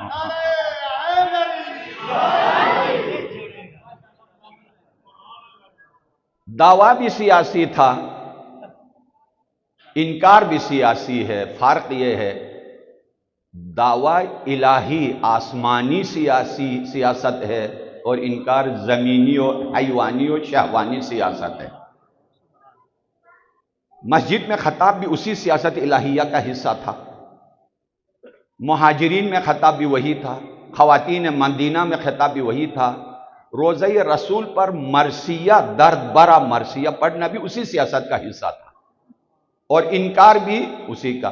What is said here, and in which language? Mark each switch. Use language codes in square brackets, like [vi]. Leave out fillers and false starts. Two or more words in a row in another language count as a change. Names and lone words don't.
[ur] دعویٰ بھی سیاسی تھا، انکار بھی سیاسی ہے۔ فرق یہ ہے دعویٰ الہی آسمانی سیاست ہے اور انکار زمینی و حیوانی و شہوانی سیاست ہے۔ مسجد میں خطاب بھی اسی سیاست الہیہ کا حصہ تھا، مہاجرین میں خطاب بھی وہی تھا، خواتین مدینہ میں خطاب بھی وہی تھا، روضہ رسول پر مرثیہ درد برا مرثیہ پڑھنا بھی اسی سیاست کا حصہ تھا، اور انکار بھی اسی کا۔